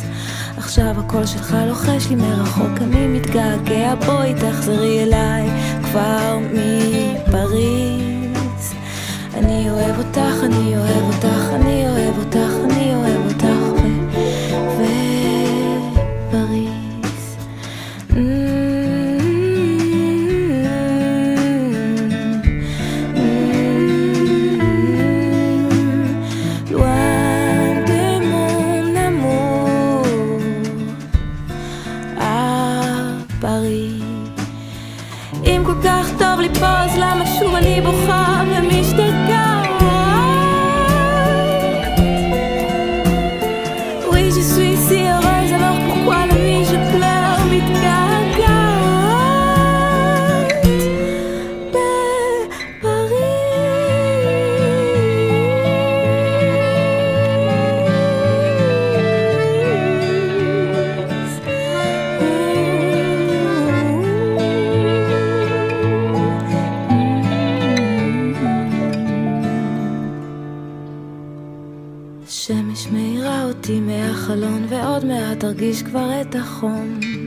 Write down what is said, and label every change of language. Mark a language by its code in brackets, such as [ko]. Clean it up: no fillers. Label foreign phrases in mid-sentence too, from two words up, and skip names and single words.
[he] עכשיו הקול שלך לוחש לי מרחוק, אני מתגעגע, בואי תחזרי אליי כבר מפריז. אני אוהב אותך, אני אוהב אותך, אני אוהב אותך, אני אוהב אותך בפריז. [fr] Loin de mon amour à Paris. [he] אם כל כך טוב לי פה, אז למה שוב אני בוכה ומשתגעת? [fr] Oui, je suis si heureuse, alors pourquoi la nuit je pleure, [he] מתגעגעת בפריז. שמש מאירה אותי מהחלון, ועוד מעט תרגיש כבר את החום.